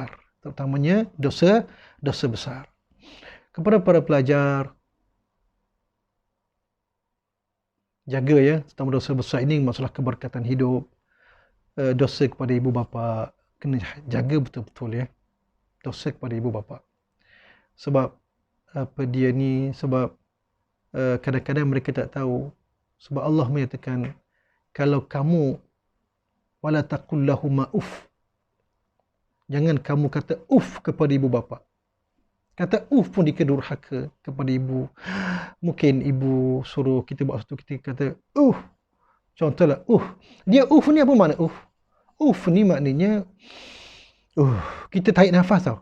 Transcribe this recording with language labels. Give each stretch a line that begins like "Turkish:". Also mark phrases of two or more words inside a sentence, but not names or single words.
Malay: Terutamanya dosa besar. Kepada para pelajar, jaga ya, terutama dosa besar ini masalah keberkatan hidup. Dosa kepada ibu bapa, kena jaga betul-betul ya. Dosa kepada ibu bapa. Sebab sebab kadang-kadang mereka tak tahu. Sebab Allah menyatakan, kalau kamu
Arabic: ولا تقل لهم أف.
Malay: Jangan kamu kata uff kepada ibu bapa. Kata uff pun durhaka kepada ibu. Mungkin ibu suruh kita buat sesuatu, kita kata contohlah Dia ni apa makna ni maknanya kita tarik nafas tau.